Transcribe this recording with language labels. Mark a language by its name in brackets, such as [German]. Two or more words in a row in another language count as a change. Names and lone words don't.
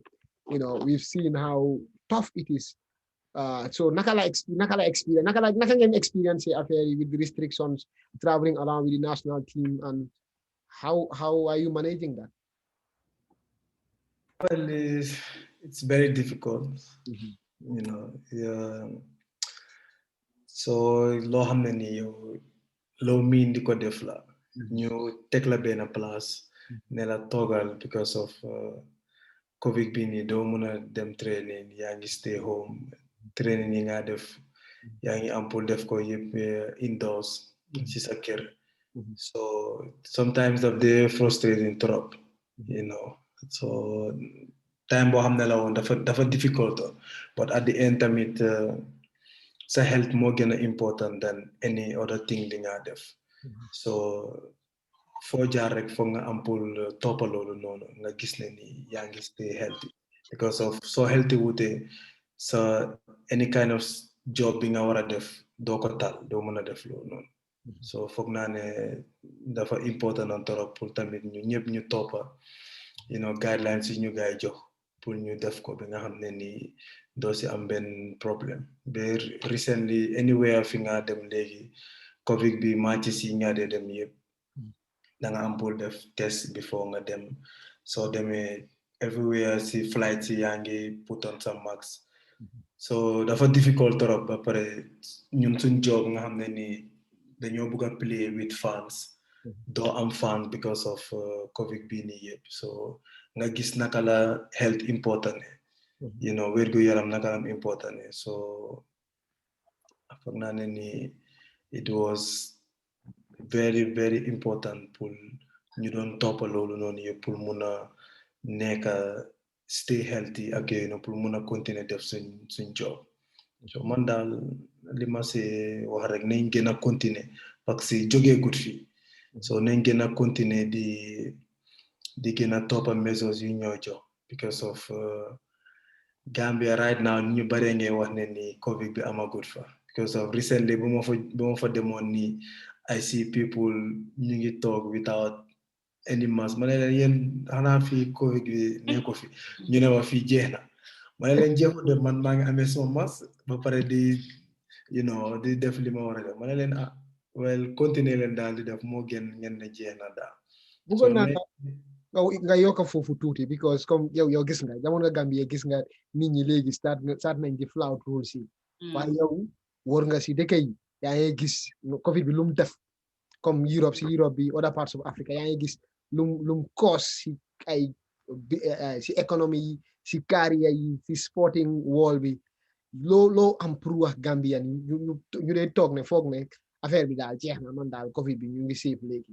[English] You know, we've seen how tough it is. So nakala experience with the restrictions, traveling around with the national team, and how are you managing that? Well, it's very difficult, you know. [Wolof] Yeah. So lo hamne ni yo lo min di ko def la ñu tek la ben place ne la togal [English] because of Covid [Wolof] bi nii doo mën a dem training yaa ngi [English] stay home training [Wolof] yi nga def yaa ngi am pour def ko yëpp indoors ci sa kër [English] so sometimes [Wolof] daf dee frustrating trop [English] you know [Wolof] so time boo xam ne la woon dafa difficult [English] but at the end [Wolof] tamit sa health moo gën a [English] important than any other thing [Wolof] li nga def so foo jaar rek foog nga am pour toppa loolu noonu nga gis ne ni yaa ngi [English] stay healthy because of so [Wolof] healthy wute sa [English] any kind of job [Wolof] bi nga war a def doo ko tal doo mën a def loolu noonu so foog naa ne dafa important na torop pour tamit ñu ñëpp ñu toppa [English] you know guidelines [Wolof] yi ñu gaay jox pour ñu def ko bi nga xam ne ni doo si am benn problème ba recently anywhere fi nga dem léegi covid bi matches yi nga dee dem yëpp da nga am pour def test before nga dem soo demee everywhere si flight si yaa ngi [English] put on some mask [Wolof] so dafa difficult trop ba pare ñun suñ job nga xam ne ni dañoo bëgg a [English] play with fans [Wolof] doo am fan [English] because of covid [Wolof] bi nii yëpp so nga gis naka la health important [English] you know [Wolof] wérgu yaram naka la important so foog naa ne ni [English] it was very very important [Wolof] pour ñu doon toppa loolu noonu yëpp pour mun a nekk [English] stay healthy [Wolof] ak yooyu noonu pour mun a continuer def suñ job so man daal li ma see wax rek nañ gën a continuer [French] parce que [Wolof] jógee gut fi so nañ gën a continuer di gën a toppa mesures yu ñoo jox [English] because of Gambia right now [Wolof] ñu bare ngay wax ne ni covid bi amagut fa [English] because of recently [Wolof] bu ma fa demoon nii [English] I see people [Wolof] ñu ngi [English] talk without any mask [Wolof] ma ne leen yéen xanaa fii covid bi nekko fi ñu ne ma fii jeex na ma ne leen jeexu de man maa ngi amee sama mask ba pare di [English] you know [Wolof] di def li ma war a def ma ne leen well continuer leen daal di def moo gën ngeen ne jeex na daal bëggoon naa nga yokk foofu tuuti because comme yow gis nga jamono Gambie gis nga nit ñi léegi start nañ di [English] flout rules [Wolof] yi waaye yow wóor nga si dëkk yi yaa ngi gis covid bi lu mu def comme Europe bi [English] other parts of Africa [Wolof] yaa ngi gis lum cause si ay si économie yi si carrière yi si [English] sporting wall [Wolof] bi loo am pour wax Gambian ñu dee toog ne foog ne affaire bi daal jeex na man daal covid bi ñu ngi safe léegi